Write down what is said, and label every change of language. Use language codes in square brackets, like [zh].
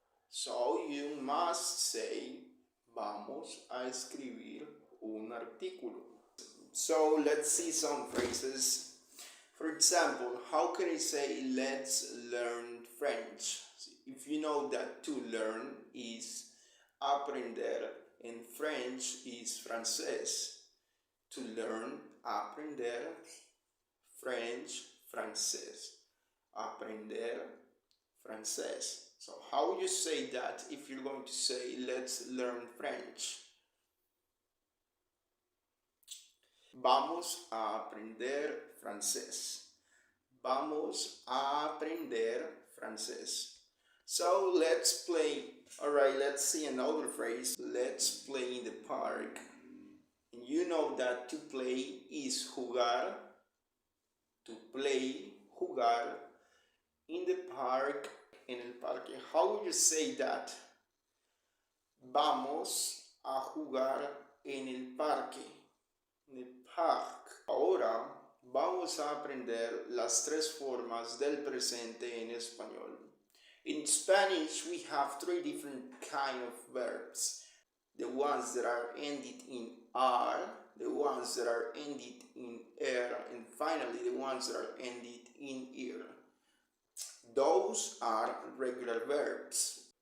[en] So you must say [es] vamos a escribir un artículo. [en] So let's see some phrases. For example, how can I say let's learn French? If you know that to learn is aprender and French is francés. To learn, aprender, French, francés. [es] Aprender, francés. [en] So how would you say that if you're going to say let's learn French? [es] Vamos a aprender francés. Vamos a aprender francés. [en] So let's play. Alright, let's see another phrase. Let's play in the park. And you know that to play is jugar. To play, jugar. In the park, [es] en el parque. [en] How would you say that? [es] Vamos a jugar en el parque. En el parque. Ahora vamos a aprender las tres formas del presente en español. [en] In Spanish, we have three different kind of verbs. The ones that are ended in R, the ones that are ended in er, and finally the ones that are ended in ir. Those are regular verbs.